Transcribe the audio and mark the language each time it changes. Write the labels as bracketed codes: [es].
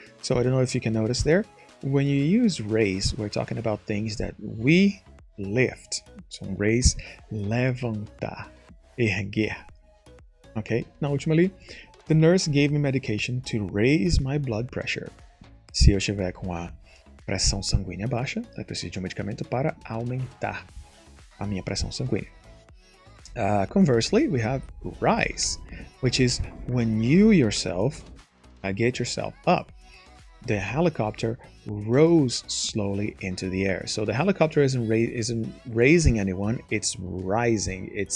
[en] So I don't know if you can notice there, when you use raise, we're talking about things that we lift. So raise, [pt] levantar, erguer. [en] Okay, now ultimately, the nurse gave me medication to raise my blood pressure. [pt] Se eu estiver com a pressão sanguínea baixa, eu preciso de um medicamento para aumentar a minha pressão sanguínea. [en] Conversely, we have rise, which is when you yourself get yourself up. The helicopter rose slowly into the air. So the helicopter isn't raising anyone, it's rising.